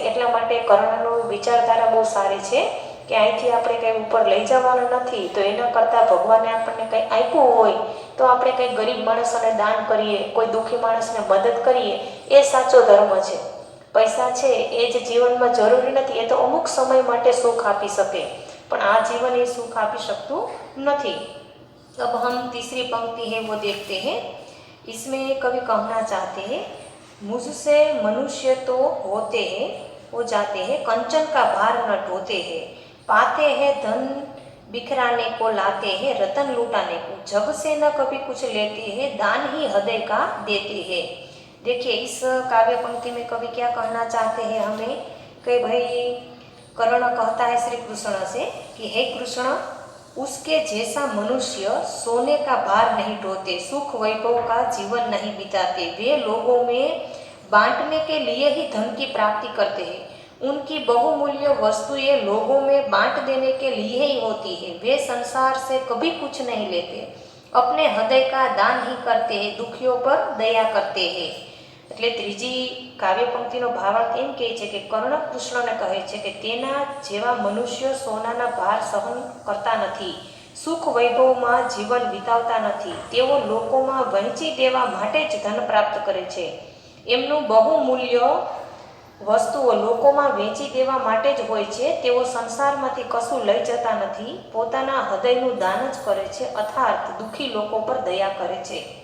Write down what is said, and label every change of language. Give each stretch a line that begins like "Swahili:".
Gujarati: એટલા માટે કર્ણનો વિચારધારા બહુ સારી છે કે અહીંથી આપણે કંઈ ઉપર લઈ જવાના નથી, તો એના કરતાં ભગવાને આપણને કંઈ આપ્યું હોય તો આપણે કંઈ ગરીબ માણસોને દાન કરીએ, કોઈ દુઃખી માણસને મદદ કરીએ, એ સાચો ધર્મ છે. પૈસા છે એ જ જીવનમાં જરૂરી નથી, એ તો અમુક સમય માટે સુખ આપી શકે, પણ આ જીવન એ સુખ આપી શકતું નથી.
Hindi: अब हम तीसरी पंक्ति है वो देखते हैं. इसमें कवि कहना चाहते हैं, मुझसे मनुष्य तो होते हैं वो जाते हैं, कंचन का भार न ढोते हैं, पाते हैं धन बिखराने को लाते हैं, रतन लूटाने को, जग से न कभी कुछ लेते हैं, दान ही हृदय का देते हैं. देखिए इस काव्य पंक्ति में कवि क्या कहना चाहते हैं हमें कि भाई कर्ण कहता है श्री कृष्ण से कि हे कृष्ण, उसके जैसा मनुष्य सोने का भार नहीं ढोते, सुख वैभव का जीवन नहीं बिताते, वे लोगों में बांटने के लिए ही धन की प्राप्ति करते हैं, उनकी बहुमूल्य वस्तुएं लोगों में बांट देने के लिए ही होती है, वे संसार से कभी कुछ नहीं लेते, अपने हृदय का दान ही करते हैं, दुखियों पर दया करते हैं.
Gujarati: એટલે ત્રીજી કાવ્ય પંક્તિનો ભાવાર્થ એમ કહે છે કે કર્ણ કૃષ્ણને કહે છે કે તેના જેવા મનુષ્ય સોનાના ભાર સહન કરતા નથી, સુખ વૈભવમાં જીવન વિતાવતા નથી, તેઓ લોકોમાં વહેંચી દેવા માટે જ ધન પ્રાપ્ત કરે છે, એમનું બહુમૂલ્ય વસ્તુઓ લોકોમાં વેચી દેવા માટે જ હોય છે, તેઓ સંસારમાંથી કશું લઈ જતા નથી, પોતાના હૃદયનું દાન જ કરે છે, અર્થાત દુઃખી લોકો પર દયા કરે છે.